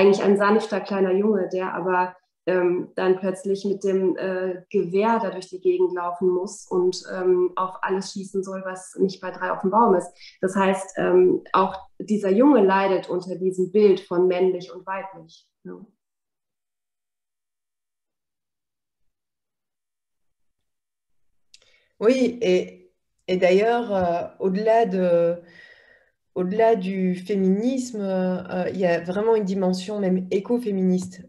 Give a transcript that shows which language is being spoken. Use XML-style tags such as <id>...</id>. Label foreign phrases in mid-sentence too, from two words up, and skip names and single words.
<de>Eigentlich ein sanfter kleiner Junge, der aber dann plötzlich mit dem Gewehr da durch die Gegend laufen muss und auf alles schießen soll, was nicht bei 3 auf dem Baum ist. Das heißt, auch dieser Junge leidet unter diesem Bild von männlich und weiblich. Ja.</de> <fr>Oui, et d'ailleurs, au-delà du féminisme, il y a vraiment une dimension même écoféministe,</fr>